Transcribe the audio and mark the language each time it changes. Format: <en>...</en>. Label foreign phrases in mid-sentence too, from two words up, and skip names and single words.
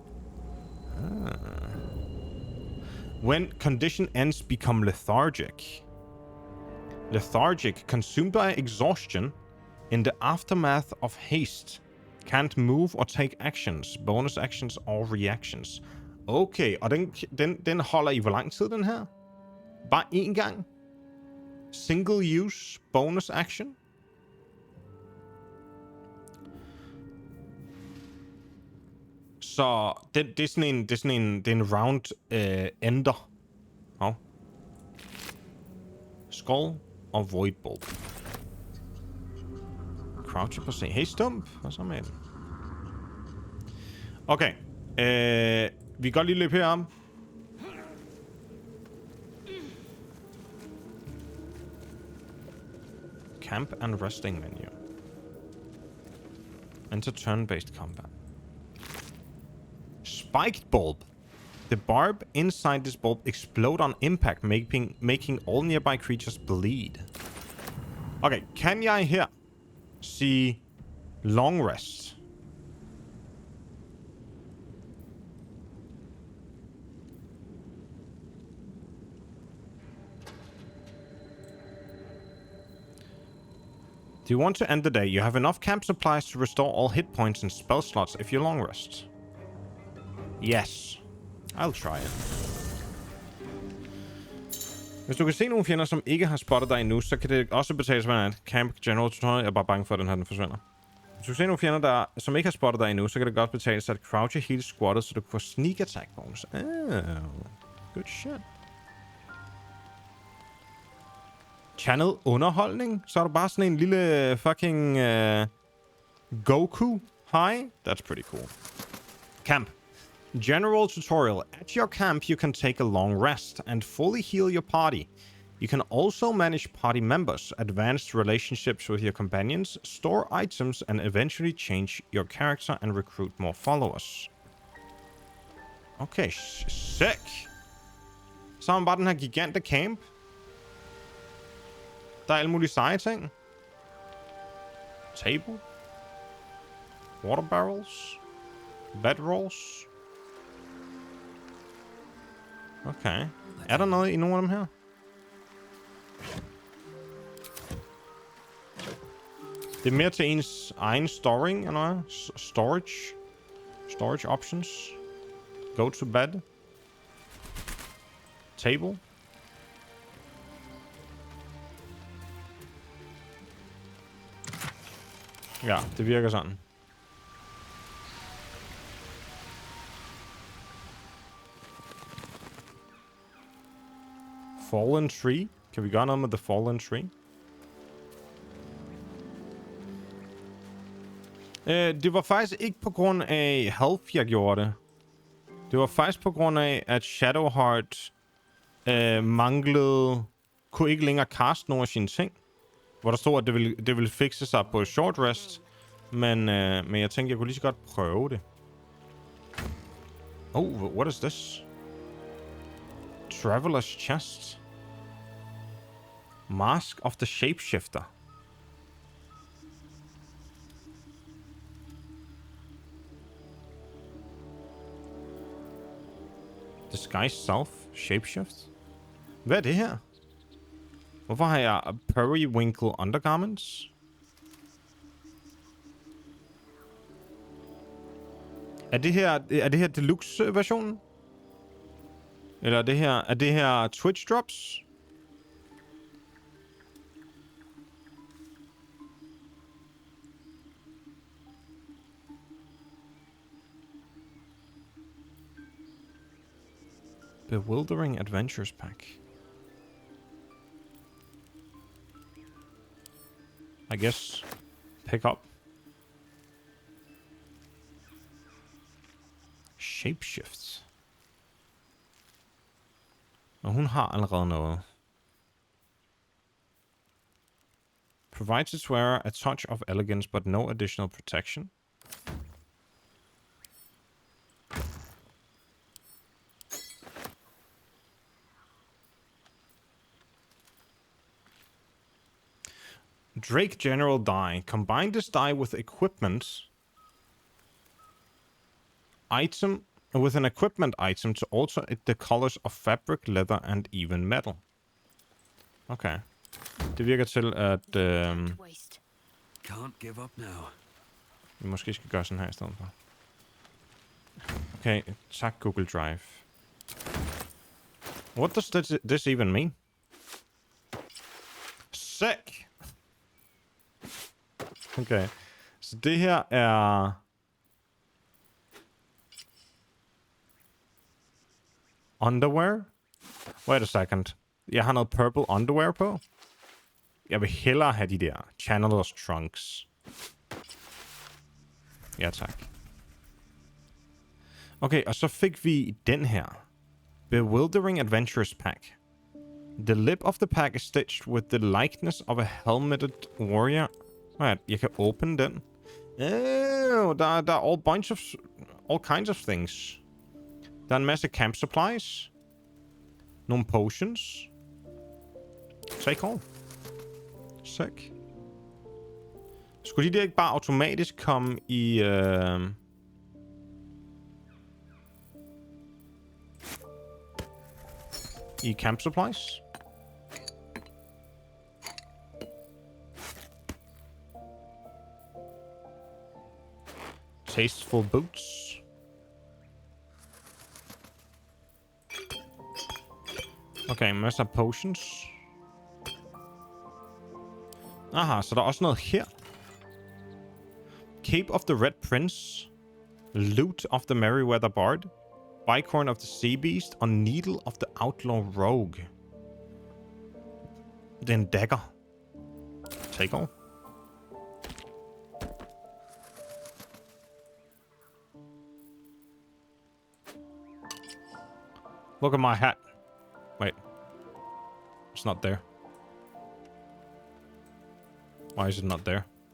<en>When condition ends, become lethargic. Lethargic, consumed by exhaustion in the aftermath of haste. Can't move or take actions, bonus actions or reactions.</en> <da>Okay, og den holder i hvor lang tid, den her? Bare én gang?</da> <en>Single use bonus action.</en> <da>Så det er sådan en round ender. Oh. Skull og Void Bulb. Croucher på C. Hey Stump. Hvad så med den? Okay. Vi kan godt lige løbe herom.</da> <en>Camp and resting menu. Enter turn-based combat. Spiked bulb. The barb inside this bulb explode on impact, making all nearby creatures bleed.</en> <da>Okay, kan jeg her sige</da> <en>long rest? Do you want to end the day? You have enough camp supplies to restore all hit points and spell slots if you long rest. Yes. I'll try it.</en> <da>Hvis du kan se nogle fjender, som ikke har spottet dig endnu, så kan det også betales med et</da> <en>camp general tutorial.</en> <da>Jeg er bare bange for, at den forsvinder. Hvis du kan se nogle fjender, som ikke har spottet dig endnu, så kan det godt betales at crouche hele squattet, så du kan få</da> <en>sneak attack bonus. Oh, good shit. Channel underholdning?</en> <da>Så er du bare sådan en lille fucking Goku.</da> <en>Hi. That's pretty cool. Camp. General tutorial. At your camp, you can take a long rest and fully heal your party. You can also manage party members, advanced relationships with your companions, store items, and eventually change your character and recruit more followers. Okay, sick.</en> <da>Så har man bare den her gigante camp. Der er alle mulige seje ting.</da> <en>Table. Water barrels. Bedrolls. Okay.</en> <da>Er der noget i nogle af dem her? Det er mere til ens egen storing, eller hvad?</da> <en>Storage. Storage options. Go to bed. Table.</en> <da>Ja, det virker sådan.</da> <en>Fallen tree.</en> <da>Kan vi gøre noget med</da> <en>the fallen tree?</en> <da>Det var faktisk ikke på grund af health, jeg gjorde det. Det var faktisk på grund af, at Shadowheart manglede... Kunne ikke længere kaste nogle af sine ting. Hvor der stod, at det ville fixe sig på</da> <en>short rest.</en> <da>Men jeg tænkte, jeg kunne lige så godt prøve det.</da> <en>Oh, what is this? Traveler's chest. Mask of the Shapeshifter. Disguise self.</en> <da>Shapeshift. Hvad er det her? Hvorfor har jeg</da> <en>periwinkle undergarments?</en> <da>Er det her deluxe versionen? Eller er det her</da> <en>Twitch drops? Bewildering Adventures Pack. I guess pick up. Shapeshifts.</en> <da>Og hun har allerede noget.</da> <en>Provides its wearer a touch of elegance but no additional protection. Drake General Die. Combine this die with equipment item with an equipment item to alter the colors of fabric, leather and even metal.</en> <da>Okay. Det virker til at</da> <en>Can't give up now.</en> <da>vi måske skal gøre sådan her i stedet for. Okay, tak Google Drive.</da> <en>What does this even mean?</en> <da>Okay. Så det her er... Underwear?</da> <en>Wait a second.</en> <da>Jeg har noget</da> <en>purple underwear</en> <da>på. Jeg vil hellere have de der</da> <en>Channelers trunks.</en> <da>Ja, tak. Okay, og så fik vi den her.</da> <en>Bewildering Adventures Pack. The lip of the pack is stitched with the likeness of a helmeted warrior. Right,</en> <da>jeg kan åbne den. Oh, der er</da> <en>all kinds of things.</en> <da>Der er en masse</da> <en>camp supplies.</en> <da>Nogle potions.</da> <en>Take all. Sick.</en> <da>Skulle de der ikke bare automatisk komme i... I</da> <en>camp supplies? Tasteful boots.</en> <da>Okay, masser af potions. Aha, så der er også noget her.</da> <en>Cape of the Red Prince. Loot of the Merryweather Bard. Bicorn of the Sea Beast.</en> <da>Og Needle of the Outlaw Rogue. Det er en dagger.</da> <en>Take all. Look at my hat. Wait. It's not there. Why is it not there?</en>